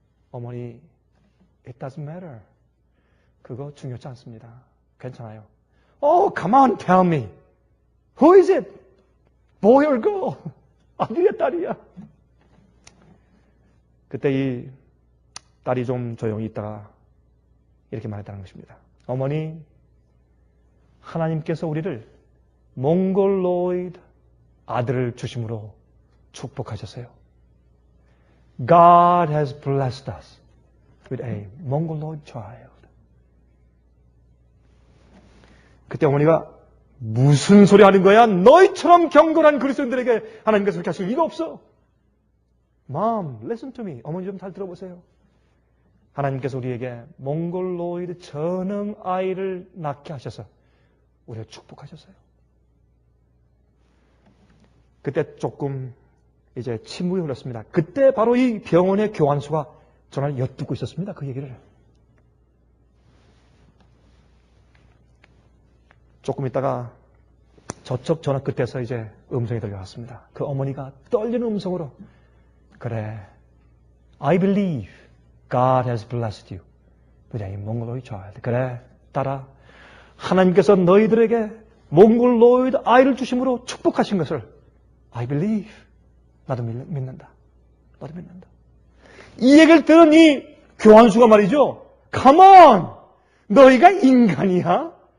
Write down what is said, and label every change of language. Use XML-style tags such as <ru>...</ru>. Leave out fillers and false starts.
<ko>어머니</ko> <en>It doesn't matter.</en> <ko>그거 중요하지 않습니다. 괜찮아요.</ko> <en>Come on, tell me. Who is it? Boy or girl?</en> <ko>아들이야, 딸이야? 그때 이 딸이 좀 조용히 있다가 이렇게 말했다는 것입니다. 어머니, 하나님께서 우리를 몽골로이드 아들을 주심으로 축복하셨어요.</ko> <en>God has blessed us with a Mongoloid child.</en> <ko>그때 어머니가 무슨 소리 하는 거야? 너희처럼 경건한 그리스도인들에게 하나님께서 그렇게 하실 리가 없어.</ko> <en>Mom, listen to me.</en> <ko>어머니 좀 잘 들어보세요. 하나님께서 우리에게 몽골로이드 전응 아이를 낳게 하셔서 우리를 축복하셨어요. 그때 조금 이제 침묵이 흘렀습니다. 그때 바로 이 병원의 교환수가 전화를 엿듣고 있었습니다. 그 얘기를. 조금 있다가 저쪽 전화 끝에서 이제 음성이 들려왔습니다. 그 어머니가 떨리는 음성으로 그래,</ko> <en>I believe God has blessed you with a Mongoloid child.</en> <ko>그래, 딸아, 하나님께서 너희들에게 몽골로이드 아이를 주심으로 축복하신 것을</ko> <en>I believe.</en> <ko>나도 믿는다. 나도 믿는다. 이 얘기를 들은 이 교환수가 말이죠.</ko> <en>Come on!</en> <ko>너희가 인간이야?</ko>